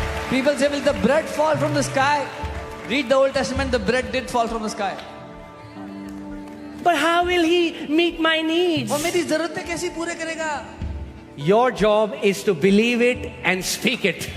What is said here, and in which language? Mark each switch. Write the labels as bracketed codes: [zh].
[en] People say, will the bread fall from the sky? Read the Old Testament, the bread did fall from the sky. But how will He meet my needs? [hi] वो मेरी जरूरतें कैसी पूरे करेगा? [en] Your job is to believe it and speak it.